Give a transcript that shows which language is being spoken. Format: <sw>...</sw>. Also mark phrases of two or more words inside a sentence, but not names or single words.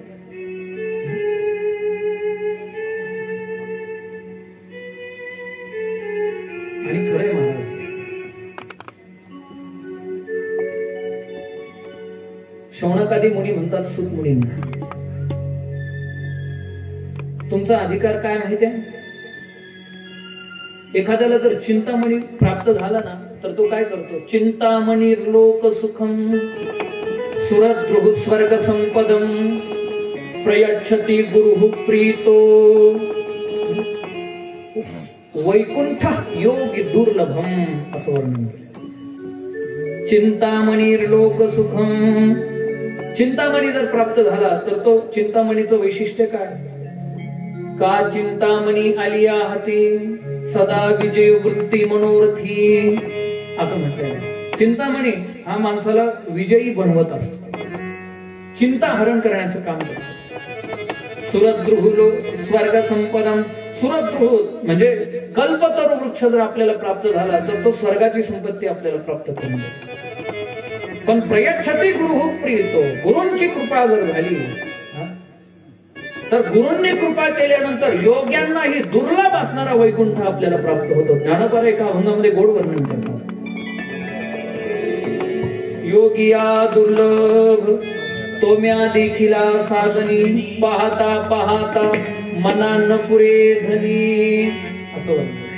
<mr>आणि खरे महाराज, शौनकादी मुनी म्हणतात सूत मुनींना, तुमचा अधिकार काय माहिती आहे? एखाद्याला जर चिंतामणी प्राप्त झाला ना तर तो काय करतो?</mr> <sa>चिंतामणी लोक सुखम सुरद्रुह स्वर्ग संपदम प्रयच्छति गुरुः प्रीतो वैकुंठ योगी दुर्लभम</sa> <mr>असं वर्णन.</mr> <sa>चिंतामणी लोक सुखम.</sa> <mr>चिंतामणी जर प्राप्त झाला तर तो चिंतामणीचं वैशिष्ट्य काय? का चिंतामणी आलिया हाती सदा विजय वृत्ती मनोरथी असं म्हटलंय. चिंतामणी हा माणसाला विजयी बनवत असतो. चिंता हरण करण्याचं काम करतो.</mr> <sa>सुरद्रुह स्वर्ग संपदम.</sa> <mr>सुरद्रुह म्हणजे कल्पतरू वृक्ष जर आपल्याला प्राप्त झाला तर तो स्वर्गाची संपत्ती आपल्याला प्राप्त करून देतो.</mr> <sa>पण प्रयच्छति गुरुः प्रीतो.</sa> <mr>गुरूंची कृपा जर झाली तर गुरूंनी कृपा केल्यानंतर योग्यांनाही दुर्लभ असणारा वैकुंठ आपल्याला प्राप्त होतो. ज्ञानोबा एका अभंगामध्ये गोड वर्णन करतात. योगिया दुर्लभ तोम्या देखिला साधनी पाहता पाहता मना न पुरे धनी असं वर्णन.</mr>